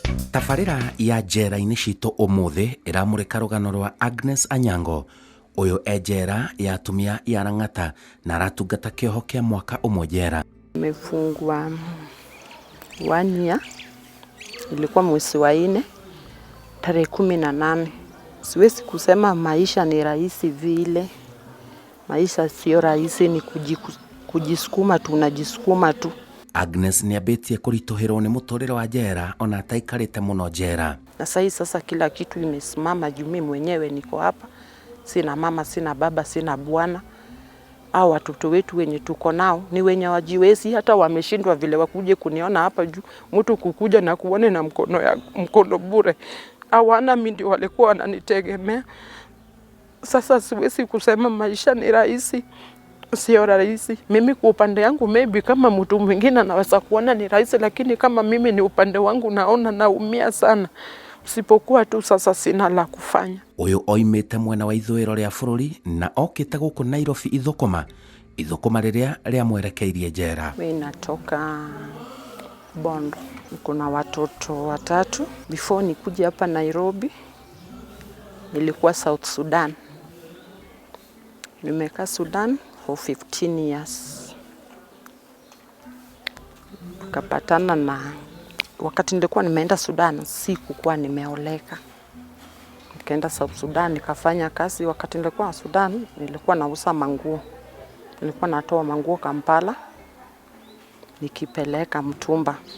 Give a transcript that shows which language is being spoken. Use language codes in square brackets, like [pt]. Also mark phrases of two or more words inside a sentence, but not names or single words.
[ki] Tabarĩra ya njera-inĩ citũ ũmũthĩ ĩramũrĩka rũgano rwa Agnes Onyango, ũyũ njera ya atumia ya Lang'ata na aratungata kĩoho kĩa mwaka ũmwe njera. [sw] Nimefungwa 1 year, ilikuwa mwezi wa 4 tarehe 18. Siwezi kusema maisha ni rahisi vile. Maisha sio rahisi, ni kujisukuma tu, unajisukuma tu. [ki] Agnes niambĩtie kũritũhĩrwo nĩ mũtũrĩre wa njera ona ataikarĩte mũno njera. [sw] Na sasa kila kitu imesimama juu mimi mwenyewe niko hapa. Sina mama, sina baba, sina bwana. Au watoto wetu wenye tuko nao ni wenye wajiwezi, hata wameshindwa vile wakuje kuniona hapa juu mtu kukuja na kuone na mkono bure. Hawana, mimi ndio walikuwa wananitegemea. Sasa siwezi kusema maisha ni rahisi. Sio rahisi. Mimi kwa upande wangu maybe kama mtu mwingine anaweza kuona ni rahisi, lakini kama mimi ni upande wangu naona naumia sana. Sipokuwa tu sasa sina la kufanya. [ki] Uyu oimĩte mwena wa ithũĩro rĩa bũrũri na okĩte gũkũ Nairobi ithũkũma rĩrĩa rĩamwerekeirie njera. [sw] Mimi natoka Bondo. Kuna watoto 3. Before nikuje hapa Nairobi nilikuwa South Sudan. Nimekaa Sudan [en] for 15 years. [sw] Kapatana na wakati nilikuwa nimeenda Sudan sikukuwa nimeoleka. Nikaenda South Sudan nikafanya kazi. Wakati nilikuwa Sudan nilikuwa nauza manguo. Nilikuwa natoa manguo Kampala nikipeleka Mtumba.